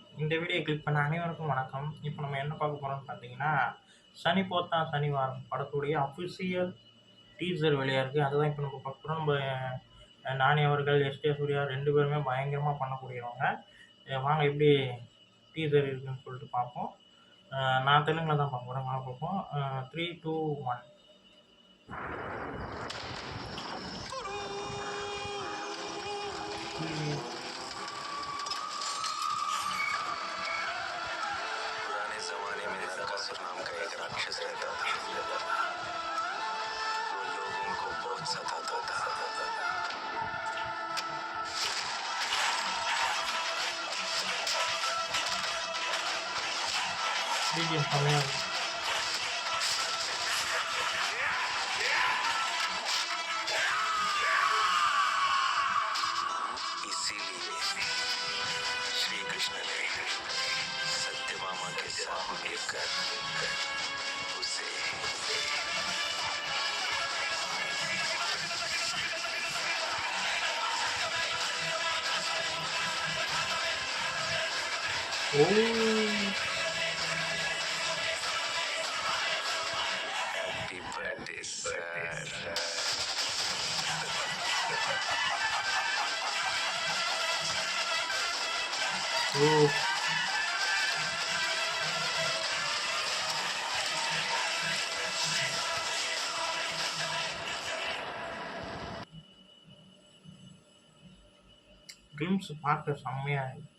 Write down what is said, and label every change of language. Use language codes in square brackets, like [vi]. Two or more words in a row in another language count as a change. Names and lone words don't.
[ta] இந்த வீடியோ கிளிக் பண்ண அனைவருக்கும் வணக்கம். இப்போ நம்ம என்ன பார்க்க போறோம்னு பார்த்தீங்கன்னா, சனி போத்தா சனிவாரம் படத்துடைய [en] official teaser [ta] வெளியா இருக்கு. அதுதான் இப்போ நம்ம பார்க்க போறோம். நானி அவர்கள், எஸ்.ஜே. சூர்யா 2 பேருமே பயங்கரமா பண்ணக்கூடியவங்க. வாங்க எப்படி டீசர் இருக்குன்னு சொல்லிட்டு பார்ப்போம். நான் தெலுங்குல தான் பார்க்க போறேன். வாங்க பார்ப்போம். 3, 2, 1 [hi] पुराने जमाने में नरकासुर नाम का एक राक्षस रहता था। वो लोगों को बहुत सताता था। [ta] BGM செமையா இருக்கு. [hi] इसीलिए श्री कृष्ण ने सत्यभामा के साथ मिलकर उसे ஓ! [en] happy birthday sir. ஓ! [ta] கிளிம்ஸ் பார்க்க செம்மையா இருக்கு.